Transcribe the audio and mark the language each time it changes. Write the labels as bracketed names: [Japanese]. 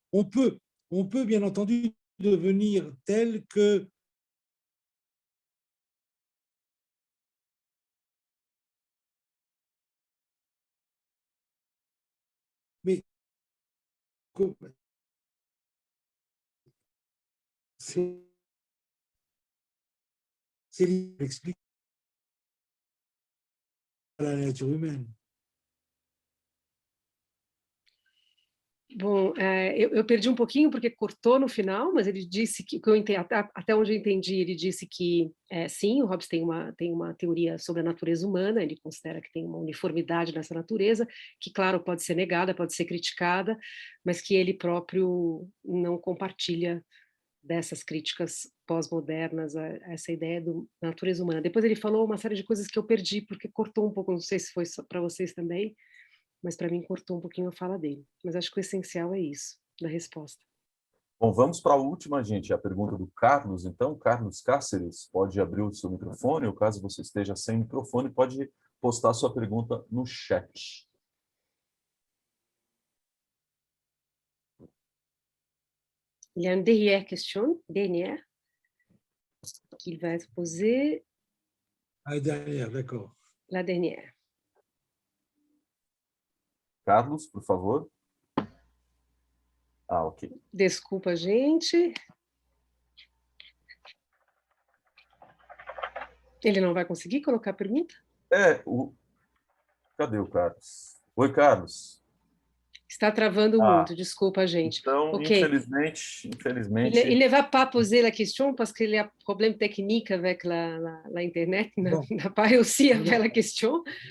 [French] On peut bien entendu devenir tel que mais c'est explique la nature humaine. [Portuguese] Bom, eu perdi um pouquinho porque cortou no final, mas ele disse que até onde eu entendi, ele disse que sim, o Hobbes tem uma teoria sobre a natureza humana, ele considera que tem uma uniformidade nessa natureza, que, claro, pode ser negada, pode ser criticada, mas que ele próprio não compartilha dessas críticas pós-modernas a essa ideia da natureza humana. Depois ele falou uma série de coisas que eu perdi, porque cortou um pouco, não sei se foi para vocês também, mas para mim cortou um pouquinho a fala dele. Mas acho que o essencial é isso, da resposta. Bom, vamos para a última, gente, a pergunta do Carlos. Então, Carlos Cáceres, pode abrir o seu microfone, ou caso você esteja sem microfone, pode postar sua pergunta no chat. [French] Il y a une dernière question, qu'il va être posée. La dernière, d'accord. La dernière. [Portuguese] Carlos, por favor. Ah, ok. Desculpa, gente. Ele não vai conseguir colocar a pergunta? Cadê o Carlos? Oi, Carlos. Está travando muito, desculpa, gente. Então, okay. infelizmente... [French] Il ne va pas poser la question parce qu'il y a un problème technique avec l'Internet. Il n'a pas réussi à faire la question.